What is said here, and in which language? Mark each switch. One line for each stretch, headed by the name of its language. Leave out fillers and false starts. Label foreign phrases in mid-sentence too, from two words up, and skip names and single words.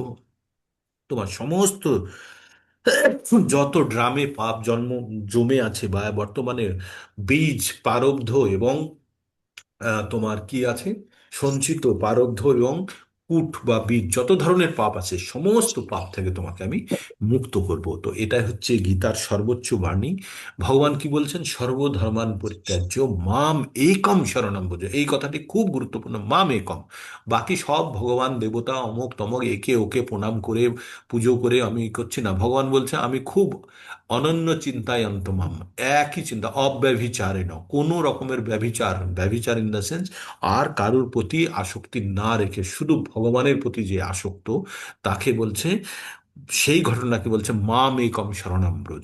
Bangla: তোমার সমস্ত যত ড্রামে পাপ জন্ম জমে আছে বা বর্তমানে বীজ প্রারব্ধ এবং তোমার কি আছে, সঞ্চিত প্রারব্ধ এবং কূট বা বীজ, যত ধরনের পাপ আছে সমস্ত পাপ থেকে তোমাকে আমি মুক্ত করব। তো এটা হচ্ছে গীতার সর্বোচ্চ বাণী। ভগবান কি বলছেন?
Sanskrit: সর্বধর্মান পরিত্যাজ্য মাম একম শরণম ব্রজ।
Bangla: এই কথাটি খুব গুরুত্বপূর্ণ,
Sanskrit: মাম একম।
Bangla: বাকি সব ভগবান দেবতা অমুক তমক একে ওকে প্রণাম করে পুজো করে আমি করছি না। ভগবান বলছে আমি খুব অনন্য চিন্তায় অন্তমাম, একই চিন্তা, অব্যভিচারেণ, কোনো রকমের ব্যভিচার, ব্যভিচার
English: in the sense
Bangla: আর কারুর প্রতি আসক্তি না রেখে শুধু ভগবানের প্রতি যে আসক্ত, তাকে বলছে, সেই ঘটনাকে বলছে
Sanskrit: মাম একম শরণাম ব্রজ।